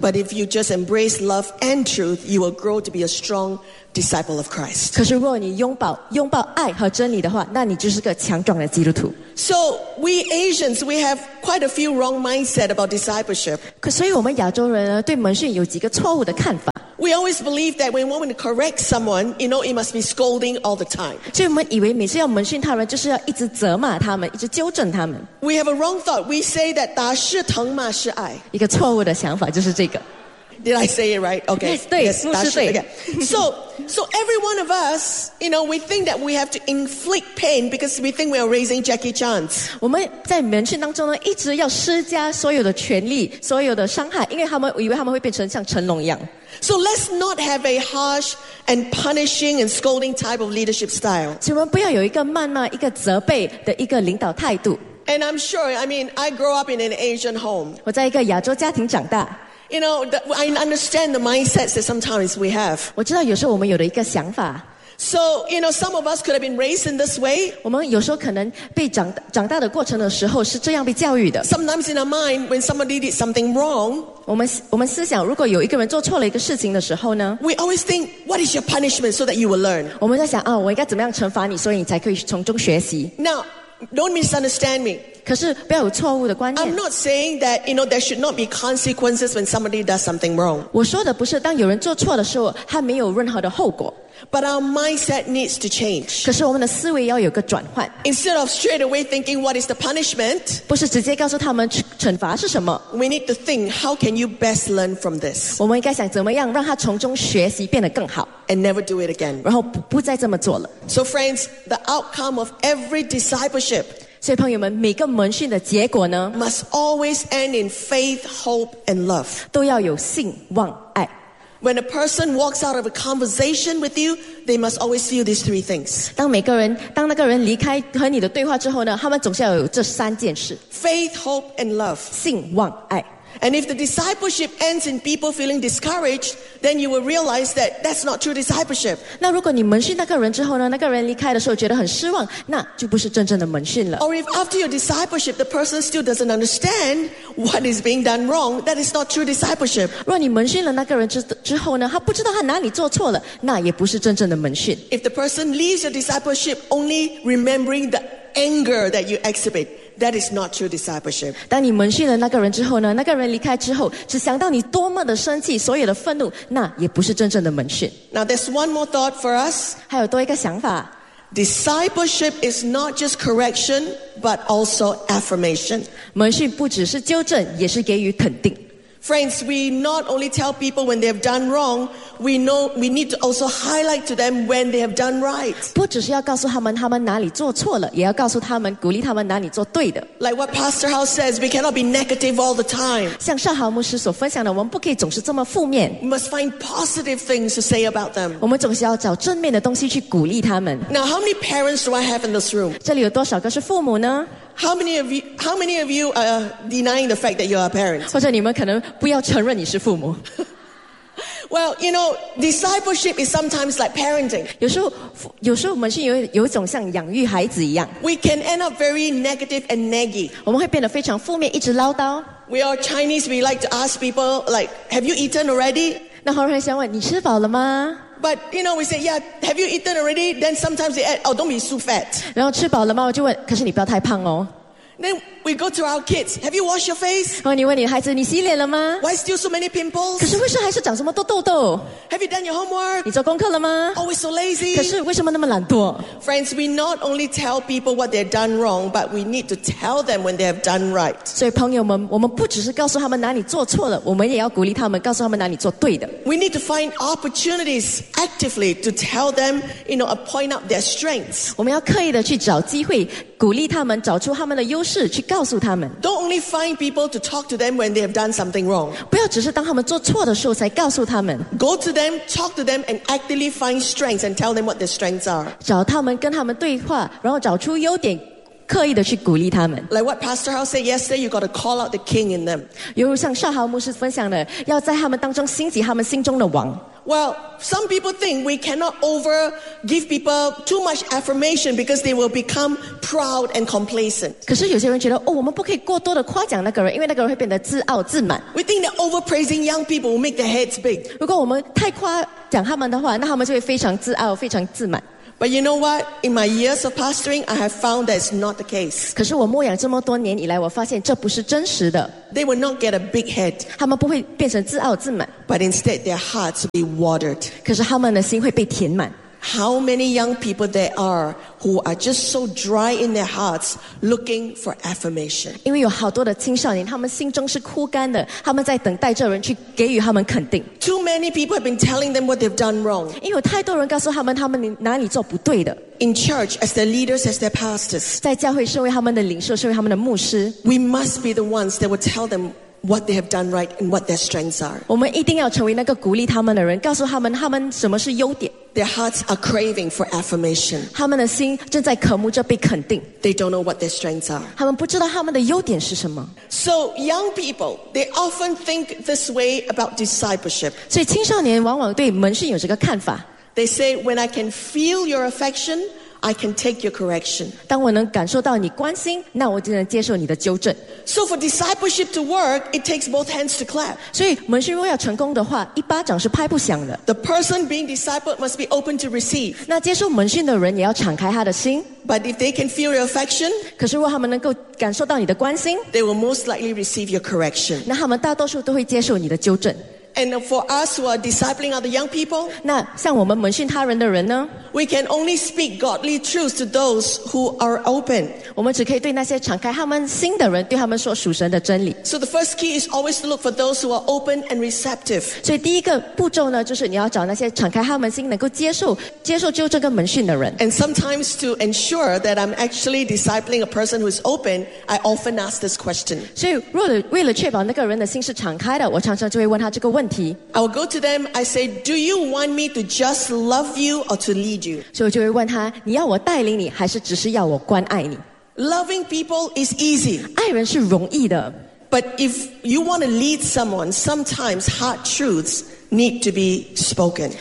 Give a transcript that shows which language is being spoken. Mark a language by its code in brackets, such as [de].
[en] But if you just embrace love and truth, you will grow to be a strong disciple of Christ. [zh] 可是如果你拥抱爱和真理的话，那你就是个强壮的基督徒。 [en] So we Asians, we have quite a few wrong mindset about discipleship. [zh] 可所以我们亚洲人呢，对门训有几个错误的看法。 [en] We always believe that when we want to correct someone, you know, it must be scolding all the time. [zh] 所以我们以为每次要门训他们，就是要一直责骂他们，一直纠正他们。 [en] We have a wrong thought. We say that [zh] 打是疼，骂是爱。一个错误的想法就是这个。 [en] Did I say it right? Okay. Yes, 对， yes, [zh] 牧师对。 [en] Okay. So every one of us, you know, we think that we have to inflict pain because we think we are raising Jackie Chan. [zh] 我们在门训当中呢，一直要施加所有的权力，所有的伤害，因为他们以为他们会变成像成龙一样。 [en] So let's not have a harsh and punishing and scolding type of leadership style. [zh] 请我们不要有一个谩骂、一个责备的一个领导态度。 [en] And I'm sure, I mean, I grew up in an Asian home. [zh] 我在一个亚洲家庭长大。 [en] You know, I understand the mindsets that sometimes we have. [zh] 我知道有时候我们有的一个想法。 [en] So, you know, some of us could have been raised in this way. [zh] 我们有时候可能被长大的过程的时候是这样被教育的。 [en] Sometimes in our mind, when somebody did something wrong, [zh] 我们思想如果有一个人做错了一个事情的时候呢， [en] we always think, what is your punishment so that you will learn? [zh] 我们在想啊，我应该怎么样惩罚你，所以你才可以从中学习。 [en] Now, don't misunderstand me. [zh] 可是不要有错误的观念。 [en] I'm not saying that, you know, there should not be consequences when somebody does something wrong. [zh] 我说的不是当有人做错的时候他没有任何的后果。 [en] But our mindset needs to change. [zh] 可是我们的思维要有个转换。 [en] Instead of straight away thinking what is the punishment, [zh] 不是直接告诉他们惩罚是什么。 [en] We need to think how can you best learn from this. [zh] 我们应该想怎么样让他从中学习变得更好。 [en] And never do it again. [zh] 然后不再这么做了。 [en] So friends, the outcome of every discipleship, [zh] 所以朋友们，每个门训的结果呢 [en] ，must always end in faith, hope, and love， [zh] 都要有信望爱。 [en] When a person walks out of a conversation with you, they must always feel these three things. [zh] 当那个人离开和你的对话之后呢，他们总是要有这三件事 [en] ：faith, hope, and love， [zh] 信望爱。 [en] And if the discipleship ends in people feeling discouraged, then you will realize that that's not true discipleship. [zh] 那如果你门训那个人之后呢，那个人离开的时候觉得很失望，那就不是真正的门训了。 [en] Or if after your discipleship, the person still doesn't understand what is being done wrong, that is not true discipleship. [zh] 若你门训了那个人之后呢，他不知道他哪里做错了，那也不是真正的门训。 [en] If the person leaves your discipleship only remembering the anger that you exhibit,That is not true discipleship. [zh] 当你门训了那个人之后呢，那个人离开之后，只想到你多么的生气，所有的愤怒，那也不是真正的门训。 [en] Now there's one more thought for us. [zh] 还有多一个想法。 [en] Discipleship is not just correction, but also affirmation. [zh] 门训不只是纠正，也是给予肯定。 [en] Friends, we not only tell people when they have done wrong, we need to also highlight to them when they have done right. [zh] 不只是要告诉他们他们哪里做错了，也要告诉他们鼓励他们哪里做对的。 [en] Like what Pastor Hao says, we cannot be negative all the time. [zh] 像邵豪牧师所分享的，我们不可以总是这么负面。 [en] We must find positive things to say about them. [zh] 我们总是要找正面的东西去鼓励他们。 [en] Now, how many parents do I have in this room? [zh] 这里有多少个是父母呢？ [en] How many of you are denying the fact that you are a parent? [zh] 或者你们可能不要承认你是父母。 [en] Well, you know, discipleship is sometimes like parenting. [zh] 有时候我们是有一种像养育孩子一样。 [en] We can end up very negative and naggy. [zh] 我们会变得非常负面，一直唠叨。 [en] We are Chinese, we like to ask people, like, have you eaten already? [zh] 那华人想问，你吃饱了吗？ [en] But, you know, we say, yeah, have you eaten already? Then sometimes they add, oh, don't be so fat. [zh] 然后吃饱了吗？我就问，可是你不要太胖哦。 [en] Then we go to our kids, have you washed your face? [zh] 然后你问你孩子，你洗脸了吗？ [en] Why still so many pimples? [zh] 可是为什么还是长这么多痘痘？ [en] Have you done your homework? [zh] 你做功课了吗？ [en] Always so lazy. [zh] 可是为什么那么懒惰？ [en] Friends, we not only tell people what they've done wrong, but we need to tell them when they have done right. [zh] 所以朋友们，我们不只是告诉他们哪里做错了，我们也要鼓励他们，告诉他们哪里做对的。 [en] We need to find opportunities actively to tell them, you know, point out their strengths. [zh] 我们要刻意的去找机会，鼓励他们，找出他们的优势去告诉他们。 [en] Don't only find people to talk to them when they have done something wrong. [zh] 不要只是当他们做错的时候才告诉他们。 [en] Go to them, talk to them, and actively find strengths and tell them what their strengths are. [zh] 找他们，跟他们对话，然后找出优点，刻意的去鼓励他们。 [en] Like what Pastor Hao said yesterday, you got to call out the king in them. [zh] 犹如像邵豪牧师分享的，要在他们当中兴起他们心中的王。 [en] Well, some people think we cannot over give people too much affirmation because they will become proud and complacent. [zh] 可是有些人觉得，哦，我们不可以过多的夸奖那个人，因为那个人会变得自傲自满。 [en] We think that over praising young people will make their heads big. [zh] 如果我们太夸奖他们的话，那他们就会非常自傲，非常自满。 [en] But you know what? In my years of pastoring, I have found that it's not the case. [zh] 可是我牧养这么多年以来，我发现这不是真实的。 [en] They will not get a big head. [zh] 他们不会变成自傲自满。 [en] But instead, their hearts will be watered. [zh] 可是他们的心会被填满。 [en] How many young people there are who are just so dry in their hearts, looking for affirmation? [zh] 因为有好多的青少年，他们心中是枯干的，他们在等待这人去给予他们肯定。 [en] Too many people have been telling them what they've done wrong. [zh] 因为有太多人告诉他们，他们哪里做不对的。 [en] In church, as their leaders, as their pastors, [zh] 在教会身为他们的领袖，身为他们的牧师 [en] ，We must be the ones that will tell them. What they have done right and what their strengths are. [zh] 我们一定要成为那个鼓励他们的人，告诉他们他们什么是优点。 [en] Their hearts are craving for affirmation. [zh] 他们的心正在渴慕着被肯定。 [en] They don't know what their strengths are. [zh] 他们不知道他们的优点是什么。 [en] So young people, they often think this way about discipleship. [zh] 所以青少年往往对门训有这个看法。 [en] They say, when I can feel your affection, I can take your correction. [zh] 当我能感受到你关心，那我就能接受你的纠正。 [en] So for discipleship to work, it takes both hands to clap. [zh] 所以门训若要成功的话，一巴掌是拍不响的。 [en] The person being discipled must be open to receive. [zh] 那接受门训的人也要敞开他的心。 [en] But if they can feel your affection, [zh] 可是如果他们能够感受到你的关心， [en] they will most likely receive your correction. [zh] 那他们大多数都会接受你的纠正。 [en] And for us who are discipling other young people, [zh] 那像我们门训他人的人呢？ [en] We can only speak godly truth to those who are open. [zh] 我们只可以对那些敞开他们心的人，对他们说属神的真理。 [en] So the first key is always to look for those who are open and receptive. [zh] 所以第一个步骤呢，就是你要找那些敞开他们心，能够接受纠正跟门训的人。 [en] And sometimes to ensure that I'm actually discipling a person who is open, I often ask this question. [zh] 所以为了确保那个人的心是敞开的，我常常就会问他这个。问题 [en] I will go to them, I say, do you want me to just love you or to lead you? [zh] 所以我就会问他，你要我带领你，还是只是要我关爱你？ [en] Loving people is easy. [zh] 爱人是容易的。 [en] But if you want to lead someone, sometimes hard truths need to be spoken.